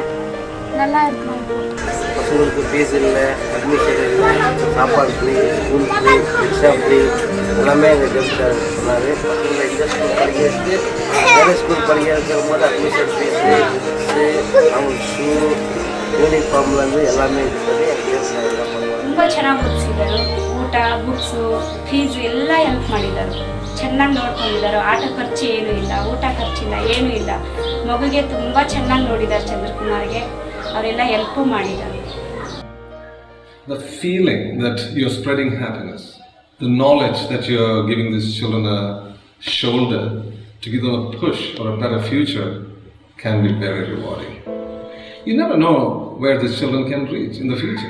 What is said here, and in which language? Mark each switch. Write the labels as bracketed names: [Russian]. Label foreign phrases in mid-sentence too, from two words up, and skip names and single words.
[Tamil] நல்லா இருக்கிறோம். பசங்களுக்கு ஃபீஸ் இல்லை, அட்மிஷன் இல்லை, சாப்பாடு ஃப்ரீ, [English] school free, [Tamil] ரிக்ஷா ஃப்ரீ, எல்லாமே எங்கள் கவர்மெண்ட் சொன்னார். பசங்களை இந்த ஸ்கூல் படிக்க வச்சுட்டு வேறு ஸ்கூல் படிக்க வைக்கிற போது [English] admission fees, [Tamil] புக்ஸு, அவங்களுக்கு ஷூ, [Kannada] ಯೂನಿಫಾರ್ಮ್ಲಂದು ಎಲ್ಲಾமே ಇರ್ತದೆ. ತುಂಬ ಚೆನ್ನಾಗಿ ಓದಿಸಿದ್ದಾರೆ. ಊಟ, ಬುಕ್ಸು, ಫೀಸು ಎಲ್ಲ ಹೆಲ್ಪ್ ಮಾಡಿದ್ದಾರೆ. ಚೆನ್ನಾಗಿ ನೋಡ್ಕೊಂಡಿದ್ದಾರೆ. ಆಟ ಖರ್ಚು ಏನೂ ಇಲ್ಲ, ಊಟ ಖರ್ಚಿಲ್ಲ, ಏನೂ ಇಲ್ಲ. ಮಗುಗೆ ತುಂಬ ಚೆನ್ನಾಗಿ ನೋಡಿದ್ದಾರೆ. ಚಂದ್ರಕುಮಾರ್ಗೆ ಅವರೆಲ್ಲ ಹೆಲ್ಪು ಮಾಡಿದ್ದಾರೆ. [English] The feeling that you're spreading happiness, the knowledge that you're giving these children a shoulder to give them a push for a better future can be very rewarding. You never know where these children can reach in the future.